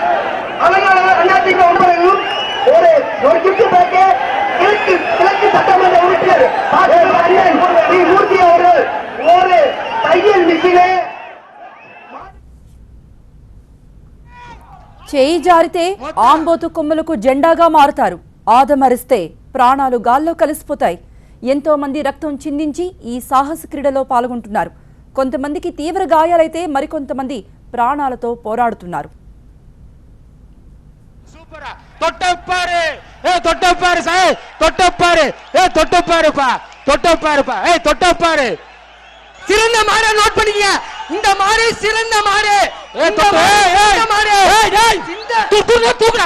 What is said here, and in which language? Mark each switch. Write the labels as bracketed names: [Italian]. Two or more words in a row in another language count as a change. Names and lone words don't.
[Tamil] ஒரு கிஃப்ட் பேக்கு கிழக்கு சட்டமன்ற உறுப்பினர் மூர்த்தி அவர்கள் ஒரு தையல் மிஷினு [Telugu] చేయి జారితే ఆంబోతు కొమ్ములకు జెండాగా మారుతారు. ఆదమరిస్తే ప్రాణాలు గాల్లో కలిసిపోతాయి. ఎంతో మంది రక్తం చిందించి ఈ సాహస క్రీడలో పాల్గొంటున్నారు. కొంతమందికి తీవ్ర గాయాలైతే మరికొంతమంది ప్రాణాలతో పోరాడుతున్నారు. [Tamil] சிறந்த மாடு நோட் பண்ணிக்க. இந்த மாடு சிறந்த மாடு. தூக்குடா.